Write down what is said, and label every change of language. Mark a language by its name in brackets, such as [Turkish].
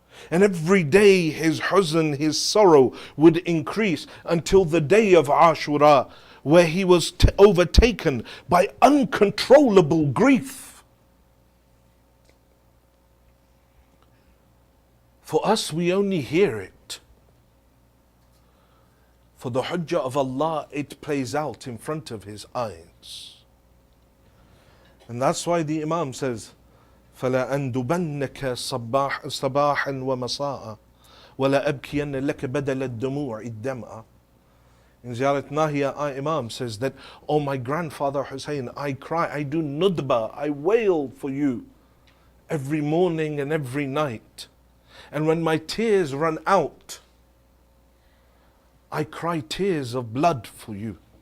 [English] And every day his huzn, his sorrow would increase until the day of Ashura, where he was overtaken by uncontrollable grief. For us, we only hear it. For the hujjah of Allah, it plays out in front of his eyes. [Arabic] And that's why the Imam says, فَلَأَنْدُبَنَّكَ صَبَاحًا وَمَسَاءً وَلَأَبْكِيَنَّ لَكَ بَدَلَ الدُّمُوعِ الدَّمْعَ. [English] in Ziyarat Nahiya, our Imam says that, oh my grandfather Hussein, I cry, I do nudba, I wail for you every morning and every night. And when my tears run out, I cry tears of blood for you.